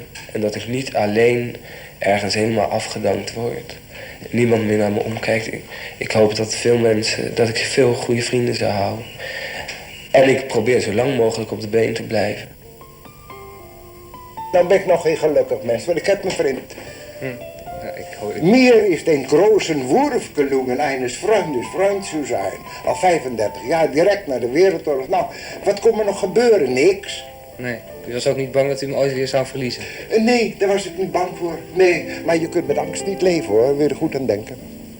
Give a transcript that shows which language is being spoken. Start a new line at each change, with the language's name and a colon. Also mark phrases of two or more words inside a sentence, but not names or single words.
Dutch: En dat ik niet alleen ergens helemaal afgedankt word. Niemand meer naar me omkijkt. Ik hoop dat dat ik veel goede vrienden zou houden. En ik probeer zo lang mogelijk op de been te blijven. Dan ben ik nog geen gelukkig mens, want ik heb mijn vriend.
German: Mir ist ein großen Wurf gelungen eines Freundes zu zijn.
Dutch: Al 35 jaar, direct na de Wereldoorlog. Nou, wat kon er nog gebeuren? Niks. Nee, u was ook niet bang dat u hem ooit weer zou verliezen? Nee, daar was ik niet bang voor. Nee, maar je kunt met angst niet leven hoor, wil je er goed aan denken.